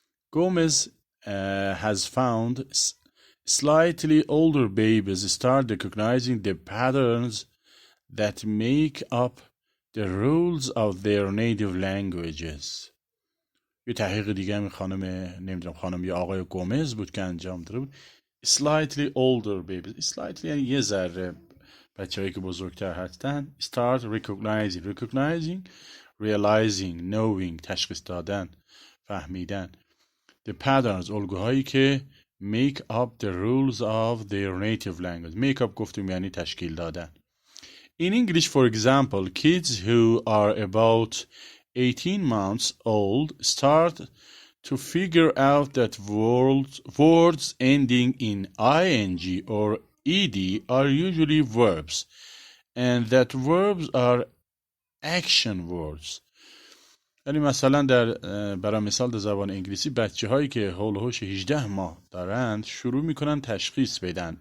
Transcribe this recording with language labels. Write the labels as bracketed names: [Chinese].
[English] Gomez has found slightly older babies start recognizing the patterns that make up the rules of their native languages. [Persian] یه تحقیق دیگه هم خانم یا آقای گومز بود که انجام داده بود. [English] Slightly older babies. Slightly [Persian] یعنی یه ذره بچه‌هایی که بزرگتر هستن. [English] Start recognizing, realizing, knowing [Persian] تشخیص دادن، فهمیدن. [English] The patterns [Persian] الگوهایی که [English] make up the rules of their native language. Make up [Persian] گفتیم یعنی تشکیل دادن. [English] In English, for example, kids who are about 18 months old start to figure out that words ending in ing or ed are usually verbs, and that verbs are action words. [Persian] یعنی مثلا برای مثال در زبان انگلیسی بچه هایی که حول و حوش 18 ماه دارند شروع میکنن تشخیص بدن.